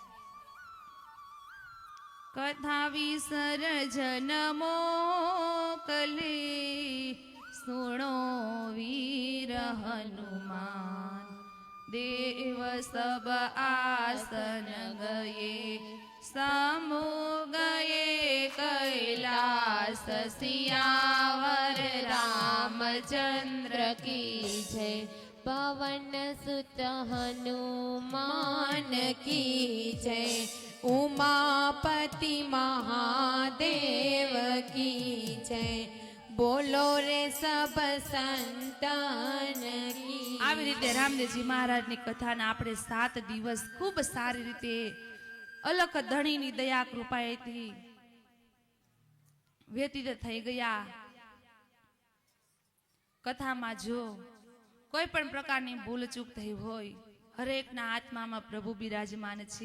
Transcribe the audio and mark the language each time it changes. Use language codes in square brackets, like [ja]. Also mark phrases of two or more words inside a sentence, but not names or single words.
[hi] कथा विसर्जन मोकले सुणो वीर हनुमान, देव सब आसन गये समो गये कैलास, सियावर रामचंद्र की जय, पवन सुत हनुमान की जय, उमापति महादेव की जय, बोलो रे सब संतान की. [gu] આવી રીતે રામદેવજી મહારાજની કથાના આપણે 7 દિવસ ખૂબ સારી રીતે અલખ ધણીની દયા કૃપાએથી વ્યતીત થઈ ગયા. કથામાં જો કોઈ પણ પ્રકારની ભૂલ ચૂક થઈ હોય, હરેકના આત્મામાં પ્રભુ બિરાજમાન છે.